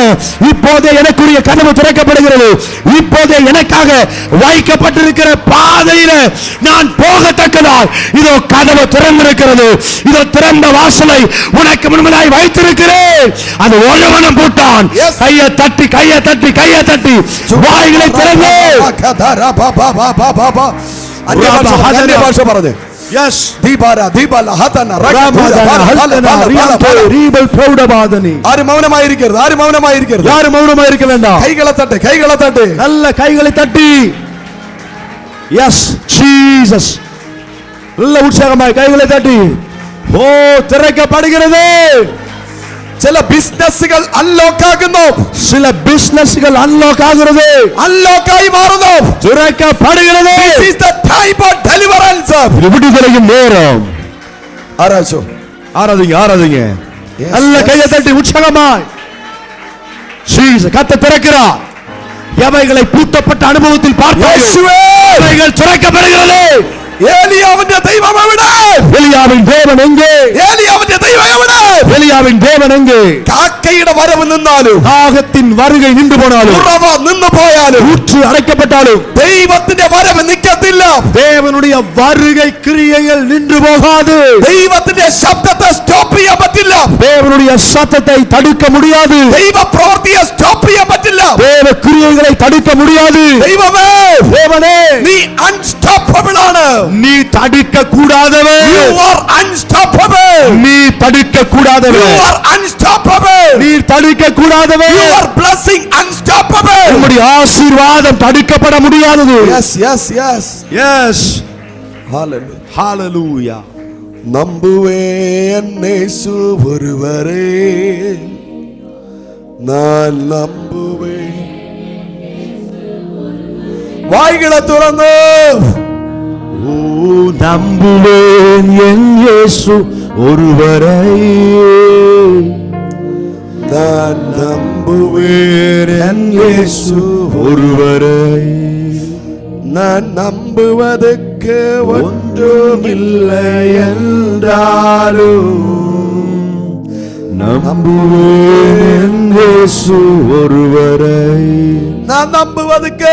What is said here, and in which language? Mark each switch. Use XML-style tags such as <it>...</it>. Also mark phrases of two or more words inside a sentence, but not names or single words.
<ta>இப்போதே எனக்குரிய கதவு திறக்கப்படுகிறது. இப்போதே எனக்காக வைக்கப்பட்டிருக்கிற பாதையில நான் போகத்தக்கதாய் இதோ கதவு திறந்திருக்கிறது. இதோ திறந்த வாசலை உனக்கு முன்பதாய் வைத்திருக்கிறேன். அது ஒருவனும் பூட்டான். கையை தட்டி, கையை தட்டி, கையை தட்டி வாய்களை திறந்து</ta> <ml>അന്യഭാഷ പറഞ്ഞ്,</ml> <ta>எஸ்</ta> <ml>ദീപാര ദീപാല ഹതന ആരും മൗനമായിരിക്കരുത്, ആരും മൗനമായിരിക്കരുത്.</ml> <ta>யாரும் மௌனமா இருக்க வேண்டாம்.</ta> <ml>കൈകളെ തട്ട്, കൈകളെ തട്ട്.</ml> <ta>நல்ல கைகளை தட்டி,</ta> <en>yes Jesus,</en> <ta>நல்ல உற்சாகமாய் கைகளை தட்டி, ஓ திறக்கப்படுகிறது.</ta> <ml>ചില ബിസിനസ്സുകൾ അൺലോക്ക് ആകുന്നു,</ml> <ta>சில பிசினஸ்கள் அன்லாக் ஆகிறது,</ta> <ml>അൺലോക്കായി മാറുന്നു.</ml> <ta>திறக்கப்படுகிறது.</ta> <en>This is the time for deliverance.</en> <ta>இது விடுதலையின் நேரம்.</ta> <ml>ആരാധിച്ചു,</ml> <ta>ஆராதிங்க, ஆராதிங்க.</ta> <en>Yes,</en> <ta>நல்ல</ta> <en>yes.</en> <ta>கையை தட்டி உற்சாகமாய் ஜீசஸ் கத்த திறக்கிறார். எவைகளை பூட்டப்பட்ட அனுபவத்தில் பார்த்தாயோ</ta> <ml>യേശുവേ,</ml> <ta>அவைகள் திறக்கப்படுகிறது.</ta> <ml>ഏലിയാവിന്റെ ദൈവം എവിടെ?</ml> <ta>எலியாவின் தேவன் எங்கே?</ta> <ml>ഏലിയാവിന്റെ ദൈവം എവിടെ?</ml> <ta>எலியாவின் தேவன் எங்கே?</ta> <ml>കാക്കയുടെ വരവ് നിന്നാലും,</ml> <ta>தாகத்தின் வருகை நின்று போனாலும்,</ta> <ml>ഉറവ നിന്ന് പോയാലും,</ml> <ta>ஊற்று அடைக்கப்பட்டாலும்</ta> <ml>ദൈവത്തിന്റെ വരവ് നിൽക്കത്തില്ല.</ml> <ta>தேவனுடைய வருகை கிரியைகள் நின்று போகாது.</ta> <ml>ദൈവത്തിന്റെ ശബ്ദത്തെ സ്റ്റോപ്പ് ചെയ്യാൻ പറ്റില്ല.</ml> <ta>தேவனுடைய சத்தத்தை தடுக்க முடியாது.</ta> <ml>ദൈവ പ്രവൃത്തിയെ സ്റ്റോപ്പ് ചെയ്യാൻ പറ്റില്ല.</ml> <ta>தேவ கிரியைகளை தடுக்க முடியாது.</ta> <ml>ദൈവമേ,</ml> <ta>தேவனே,</ta> <ml>നീ അൺസ്റ്റോപ്പബിൾ ആണ്.</ml> <ta>நீ தடுக்க கூடாதவன்.</ta> <en>You are unstoppable.</en> <ta>நீ தடுக்க</ta> <en>You</en> <ta>கூடாதவன்.</ta> <en>are unstoppable.</en> <ta>நீ தடுக்க கூடாதவன்.</ta> <en>Your blessing unstoppable.</en> <ta>உம்முடைய ஆசீர்வாதம் தடுக்கப்பட முடியாதது.</ta> <en>Yes, yes, yes. Yes. Hallelujah. Hallelujah.</en> <ta>நம்புவேன் இயேசு ஒருவரே, நான் நம்புவேன்.</ta> <ml>വായ്കളെ തുറന്ന്</ml> <ta>ஓ நம்புவேன் என் இயேசு ஒருவரை. நான் நம்புவேன் என் இயேசு ஒருவரை. நான் நம்புவதற்கு ஒன்றுமில்லை என்றாலும் நம்புவேன் இயேசு ஒருவரை. நான் நம்புவதற்கு</ta>